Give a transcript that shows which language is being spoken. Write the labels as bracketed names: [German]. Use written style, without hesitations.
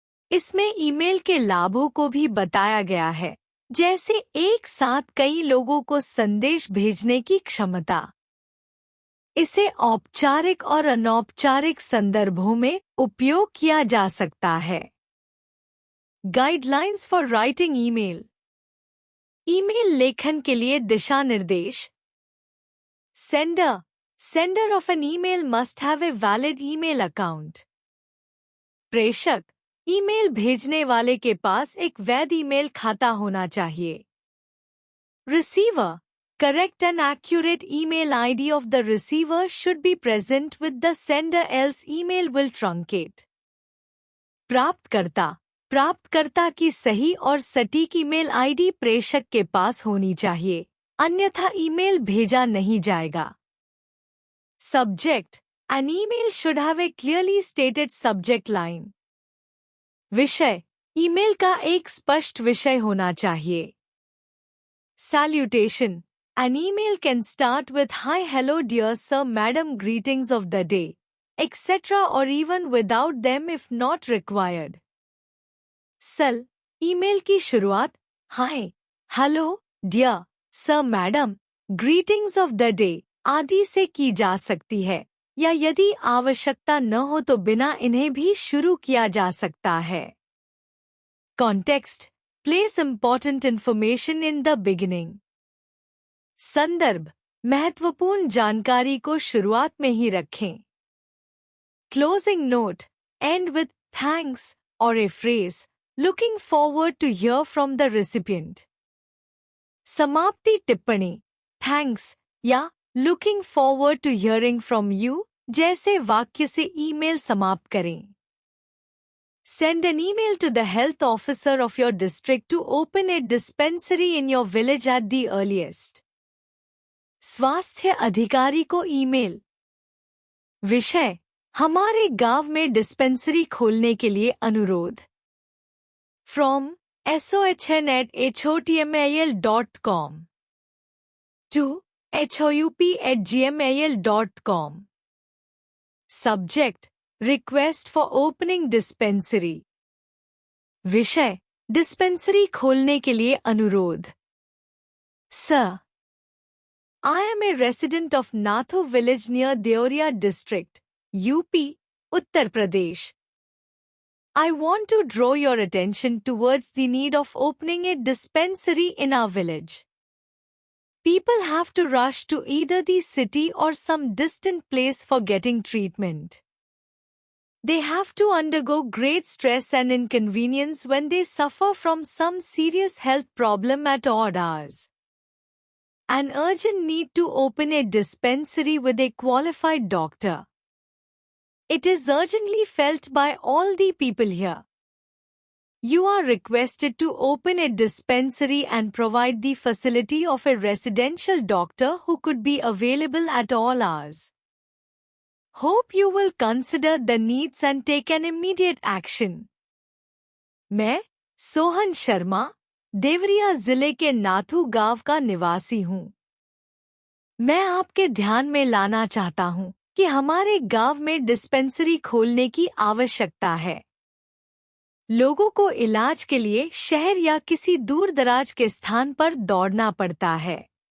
[Hindi] इसमें ईमेल के लाभों को भी बताया गया है, जैसे एक साथ कई लोगों को संदेश भेजने की क्षमता। इसे औपचारिक और अनौपचारिक संदर्भों में उपयोग किया जा सकता है। [English] Guidelines for writing email. [Hindi] Email लेखन के लिए दिशा निर्देश। [English] Sender of an email must have a valid email account. [Hindi] प्रेषक, ईमेल भेजने वाले के पास एक वैध ईमेल खाता होना चाहिए। [English] Receiver, correct and accurate email ID of the receiver should be present with the sender, else email will truncate. [Hindi] प्राप्तकर्ता की सही और सटीक ईमेल आईडी प्रेषक के पास होनी चाहिए, अन्यथा ईमेल भेजा नहीं जाएगा। [English] Subject, an email should have a clearly stated subject line. [Hindi] विषय, ईमेल का एक स्पष्ट विषय होना चाहिए। [English] Salutation, an email can start with hi, hello, dear sir, madam, greetings of the day, etc. or even without them if not required. [Hindi] Sal, email की शुरुआत [English] hi, hello, dear sir, madam, greetings of the day [Hindi] आदि से की जा सकती है, या यदि आवश्यकता न हो तो बिना इन्हें भी शुरू किया जा सकता है। [English] Context, place important information in the beginning. [Hindi] संदर्भ, महत्वपूर्ण जानकारी को शुरुआत में ही रखें। [English] Closing note, end with thanks or a phrase, looking forward to hear from the recipient. [Hindi] समाप्ति टिप्पणी, thanks या [English] looking forward to hearing from you [Hindi] जैसे वाक्य से ईमेल समाप्त करें। [English] Send an email to the health officer of your district to open a dispensary in your village at the earliest. [Hindi] स्वास्थ्य अधिकारी को ईमेल। विषय, हमारे गांव में डिस्पेंसरी खोलने के लिए अनुरोध। [English] From sohn@hotmail.com to houp@gmail.com. Subject, request for opening dispensary. [Hindi] विषय, डिस्पेंसरी खोलने के लिए अनुरोध। [English] Sir, I am a resident of Nathu village near Deoria district, UP, Uttar Pradesh. I want to draw your attention towards the need of opening a dispensary in our village. People have to rush to either the city or some distant place for getting treatment. They have to undergo great stress and inconvenience when they suffer from some serious health problem at odd hours. An urgent need to open a dispensary with a qualified doctor. It is urgently felt by all the people here. You are requested to open a dispensary and provide the facility of a residential doctor who could be available at all hours. Hope you will consider the needs and take an immediate action. [Hindi] मैं सोहन शर्मा, देवरिया जिले के नाथू गांव का निवासी हूँ। मैं आपके ध्यान में लाना चाहता हूँ कि हमारे गांव में डिस्पेंसरी खोलने की आवश्यकता है। लोगों को इलाज के लिए शहर या किसी दूर दराज के स्थान पर दौड़ना पड़ता है।